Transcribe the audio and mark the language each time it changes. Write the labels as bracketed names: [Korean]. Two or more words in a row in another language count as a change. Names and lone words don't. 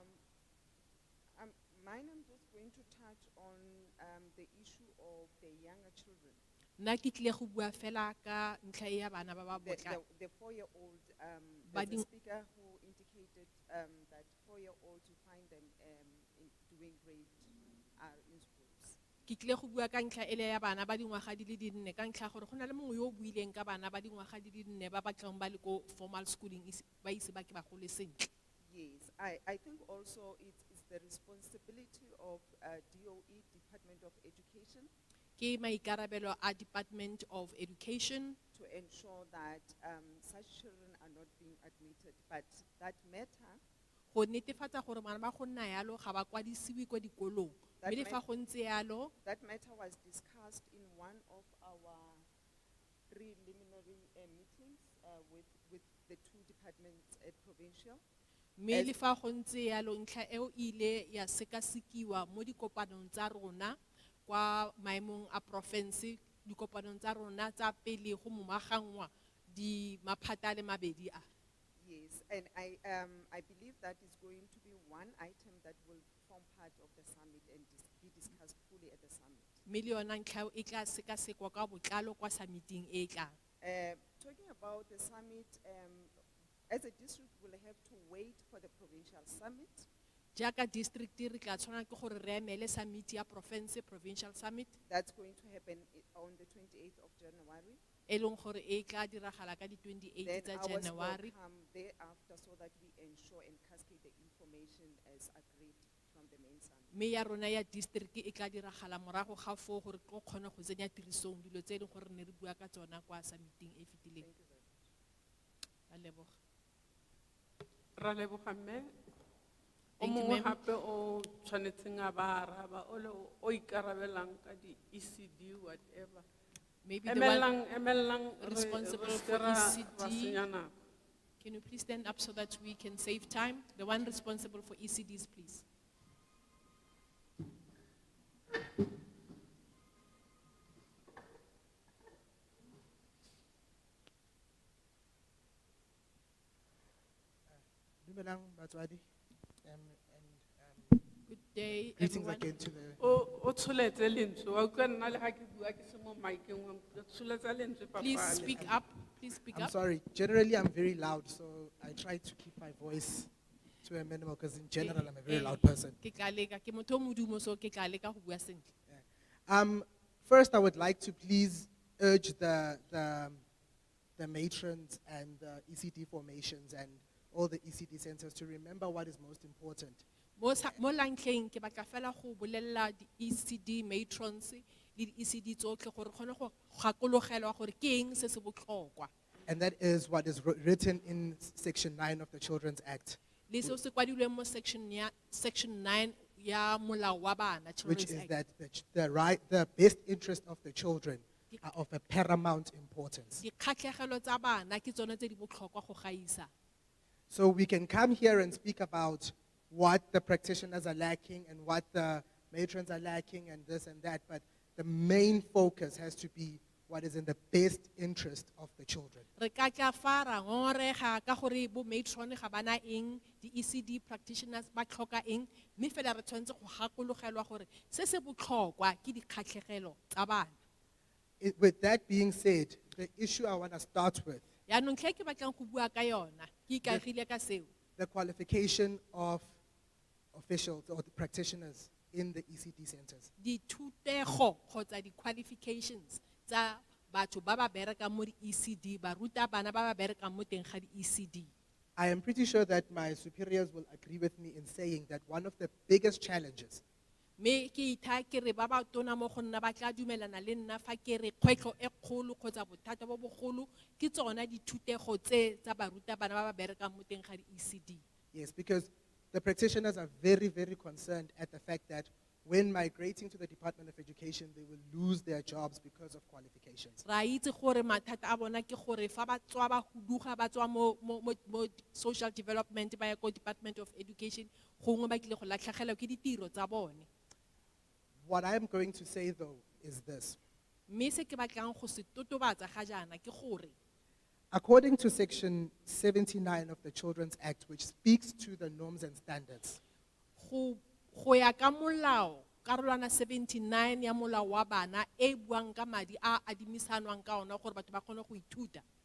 [English] Mine, I'm just going to touch on the issue of the younger children. [Tswana] Nna ke tlile go bua fela ka ntlha e ya bana ba ba potlana. [English] The 4-year-old, [Tswana] Ba [English] there's a ding- speaker who indicated that 4-year-olds, you find them doing great in schools. [Tswana] Ke tlile go bua ka ntlha ele ya bana ba dingwaga di le dinne ka ntlha ya gore go na le mongwe yo o buileng ka bana ba dingwaga di le dinne ba batlang ba le ko [English] formal schooling [Tswana] ba ise ba ke ba gole sentle. [English] Yes, I think also it's the responsibility of DOE, Department of Education, [Tswana] Ke maikarabelo a Department of Education [English] to ensure that such children are not being admitted. But that matter, [Tswana] go netefatsa gore bana ba go nna yalo ga ba kwadisiwe ko dikolong. [English] That [Tswana] Mme le fa [English] might- [Tswana] go ntse yalo, [English] that matter was discussed in one of our preliminary meetings with the two departments at provincial. [Tswana] mme le fa go ntse yalo ntlha eo ile ya sekasekiwa mo dikopanong tsa rona kwa maemong a province, dikopanong tsa rona tsa pele go momaganngwa di maphata le mabedi a. [English] Yes, and I believe that is going to be one item that will form part of the summit and be discussed fully at the summit. [Tswana] Mme le yona ntlha eo e tla sekasekwa ka botlalo kwa summiting e e tlang. [English] Talking about the summit, as a district, we'll have to wait for the provincial summit. [Tswana] Jaaka district re tla tshwana ke gore re emele summit ya province, [English] provincial summit, That's going to happen on the 28th of January. [Tswana] e leng gore e tla diragala ka di 28 [English] Then [Tswana] tsa [English] ours will January. come thereafter so that we ensure and cascade the information as agreed from the main summit. [Tswana] Mme ya rona ya district e tla diragala morago ga foo gore go kgone go tsenya tirisong dilo tse e leng gore ne re bua ka tsona kwa summiting e fetileng. A leboga. Ra leboga mme. O [English] Thank you, [Tswana] mongwe [English] ma'am. [Tswana] gape o tshwanetseng a ba araba o le o ikarabelang ka di [English] ECD whatever. Maybe the one [Tswana] Emelang [English] responsible for ECD. Can you please stand up so that we can save time? The one responsible for ECDs, please. [Tswana] Dumelang batswadi, [English] Good day, greetings everyone. again to the. [Tswana] O tsholetse lentswe wa utlwa nna le ga ke bua ke se mo miceng wa tsholetsa lentswe papa. [English] Please speak up. Please speak I'm up. sorry. Generally, I'm very loud, so I try to keep my voice to a minimum because in general, I'm a very loud person. [Tswana] Ke tla leka, ke motho o modumo, so ke tla leka go bua sentle. [English] First, I would like to please urge the matrons and the ECD formations and all the ECD centers to remember what is most important. [Tswana] Mo lantlheng ke batla fela go bolella di [English] ECD matrons [Tswana] le di ECD tsotlhe gore kgone go gakologelwa gore ke eng se se botlhokwa. [English] And that is what is written in Section 9 of the Children's Act, [Tswana] Le seo se kwadilweng mo section 9 ya molao wa bana, [English] which Children's is Act. that the best interest of the children are of a paramount importance. [Tswana] Dikgatlhegelo tsa bana ke tsone tse di botlhokwa go gaisa. [English] So we can come here and speak about what the practitioners are lacking and what the matrons are lacking and this and that, but the main focus has to be what is in the best interest of the children. [Tswana] Re ka tla fa ra ngorega ka gore bo matron ga bana eng, di [English] ECD practitioners [Tswana] ba tlhoka eng, mme fela re tshwanetse go gakologelwa gore se se botlhokwa ke dikgatlhegelo tsa bana. [English] With that being said, the issue I want to start with, [Tswana] Yaanong tlhe ke batlang go bua ka yona, ke ikaegile ka seo. [English] the qualification of officials or the practitioners in the ECD centers. [Tswana] Dithutego kgotsa di-qualifications tsa batho ba ba berekang mo di-ECD, baruta bana ba ba berekang mo teng ga di-ECD. [English] I am pretty sure that my superiors will agree with me in saying that one of the biggest challenges [Tswana] Me ke itha ke re ba ba tona mo go nna ba tla dumelana le nna fa ke re kgwetlho e kgolo kgotsa bothata bo bogolo ke tsona dithutego tse tsa baruta bana ba ba berekang mo teng ga di-ECD. [English] Yes, because the practitioners are very, very concerned at the fact that when migrating to the Department of Education, they will lose their jobs because of qualifications. [Tswana] Ra itse gore mathata a bona ke gore fa ba tswa ba huduga ba tswa mo [English] social development [Tswana] ba ya ko Department of Education gongwe ba tlile go latlhegelwa ke ditiro tsa bone. [English] What I am going to say though is this. [Tswana] Mme se ke batlang go se totobatsa ga jaana ke gore [English] According to Section 79 of the Children's Act, which speaks to the norms and standards, [Tswana] go ya ka molao karolwana 79 ya molao wa bana e buang ka madi a adimisanwang ka ona gore batho ba kgone go ithuta.